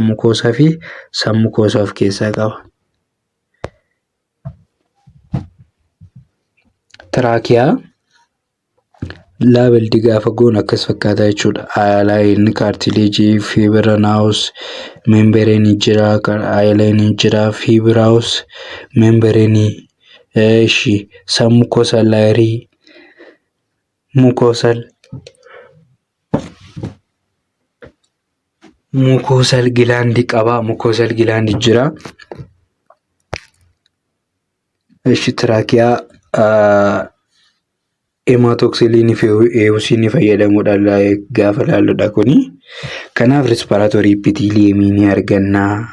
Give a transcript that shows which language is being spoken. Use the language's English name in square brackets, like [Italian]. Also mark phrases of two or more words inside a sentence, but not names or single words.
[Oromo] Mukosaa fi submucosa of keessaa qaba. Trachea labeldi gaafa goon akkas fakkaata jechuudha. [English] Hyaline cartilage, fibrinous membrane jira, hyaline jira, fibrous membrane, submucosal layer, mucosal gland qaba. Mucosal gland jira. [Oromo] Trachea hematoxylin fi eosin fayyadamuudhaan gaafa laalludha kuni. Kanaaf [English] respiratory epithelium [Oromo] ni arganna.